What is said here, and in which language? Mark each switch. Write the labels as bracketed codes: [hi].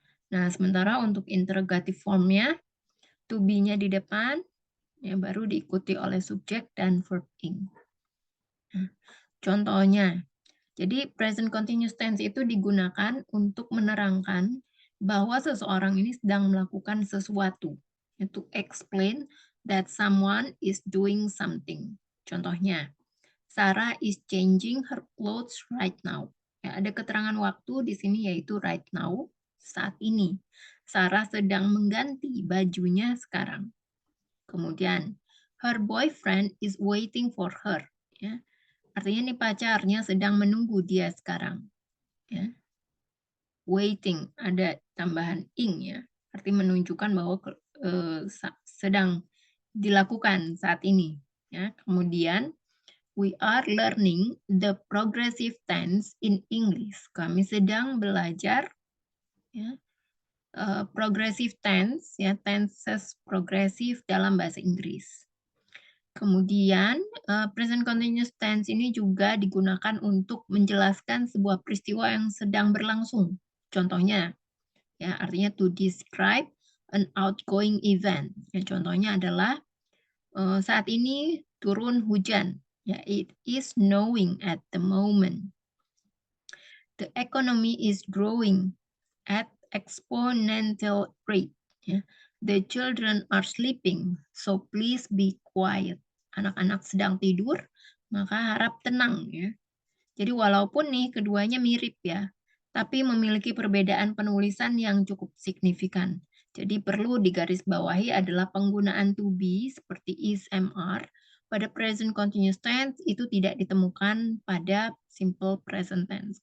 [id] Nah, sementara untuk interrogative formnya, to be-nya di depan, ya baru diikuti oleh subjek dan verb ing. Nah, contohnya, jadi present continuous tense itu digunakan untuk menerangkan bahwa seseorang ini sedang melakukan sesuatu. [en] To explain that someone is doing something. [id] Contohnya, [en] Sarah is changing her clothes right now. [id] Ya, ada keterangan waktu di sini yaitu [en] right now, [id] saat ini. Sarah sedang mengganti bajunya sekarang. Kemudian, [en] her boyfriend is waiting for her. [id] Ya, artinya nih pacarnya sedang menunggu dia sekarang. Ya. Waiting, ada tambahan ing ya. Arti menunjukkan bahwa sedang dilakukan saat ini. Ya. Kemudian, [en] we are learning the progressive tense in English. [id] Kami sedang belajar ya, progressive tense, ya, tenses progresif dalam bahasa Inggris. Kemudian, present continuous tense ini juga digunakan untuk menjelaskan sebuah peristiwa yang sedang berlangsung. Contohnya, ya, artinya [en] to describe an outgoing event. [id] Ya, contohnya adalah saat ini turun hujan. [en] Ya, it is snowing at the moment. The economy is growing at exponential rate. Ya. The children are sleeping, so please be quiet. [id] Anak-anak sedang tidur, maka harap tenang ya. Jadi walaupun nih keduanya mirip ya, tapi memiliki perbedaan penulisan yang cukup signifikan. Jadi perlu digarisbawahi adalah penggunaan to be seperti is, am, are pada present continuous tense itu tidak ditemukan pada simple present tense.